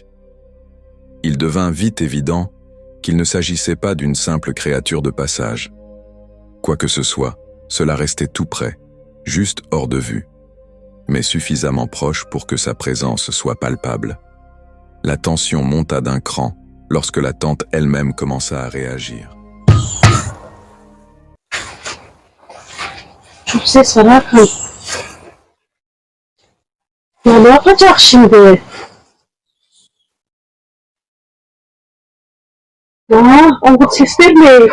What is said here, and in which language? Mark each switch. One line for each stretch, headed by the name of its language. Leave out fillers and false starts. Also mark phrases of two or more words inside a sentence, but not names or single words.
French: Il devint vite évident qu'il ne s'agissait pas d'une simple créature de passage. Quoi que ce soit, cela restait tout près, juste hors de vue, mais suffisamment proche pour que sa présence soit palpable. La tension monta d'un cran lorsque la tente elle-même commença à réagir.
Turkish: Çok ses var Hakan. Ya ne yapacak şimdi? Ya o sesler ne?